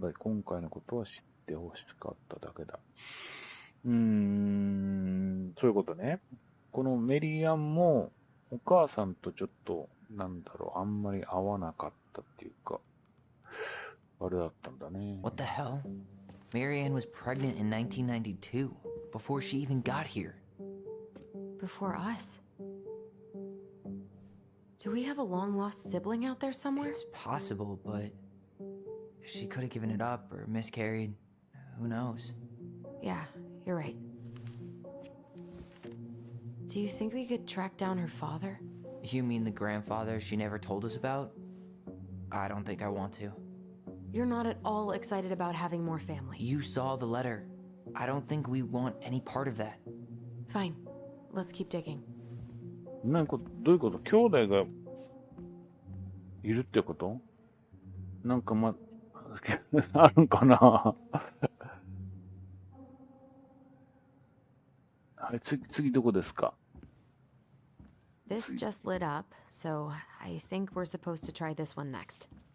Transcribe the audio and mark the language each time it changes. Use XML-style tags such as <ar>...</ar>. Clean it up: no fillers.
<ja>ただ今回のことは知ってほしかっただけだ。そういうことね。このメリアンも、お母さんとちょっと、あんまり合わなかったっていうか、あれだったんだね。</ja> <en>What the hell? Marianne was pregnant in 1992, before she even got here. Before us. Do we have a long-lost sibling out there somewhere? It's possible, but she could have given it up or miscarried. Who knows? Yeah, you're right. Do you think we could track down her father? You mean the grandfather she never told us about? I don't think I want to. You're not at all excited about having more family. You saw the letter. I don't think we want any part of that. Fine. Let's keep digging.</en> <ja>どういうこと兄弟がいるってことあるんかなはい、次どこですか</ja> <en>This just lit up, so I think we're supposed to try this one next.</en>